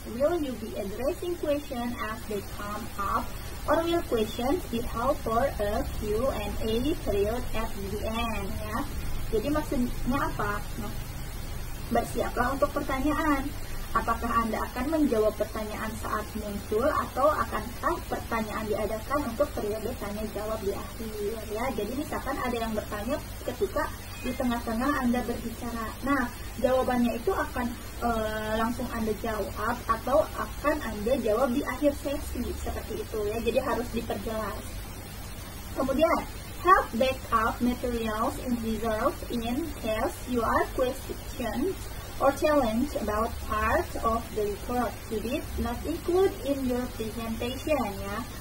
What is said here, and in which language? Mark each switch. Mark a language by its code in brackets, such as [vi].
[en] Will you be addressing questions as they come up, or will questions be held for a Q&A period at the end ya. [id] Jadi maksudnya apa? Nah, bersiaplah untuk pertanyaan. Apakah Anda akan menjawab pertanyaan saat muncul, atau akankah pertanyaan diadakan untuk periode tanya jawab di akhir ya. Jadi misalkan ada yang bertanya ketika di tengah-tengah Anda berbicara. Nah, jawabannya itu akan langsung Anda jawab, atau akan Anda jawab di akhir sesi, seperti itu ya. Jadi harus diperjelas. Kemudian [en] have backup materials in reserve in case you are questioned or challenge about part of the report you did not include in your presentation ya.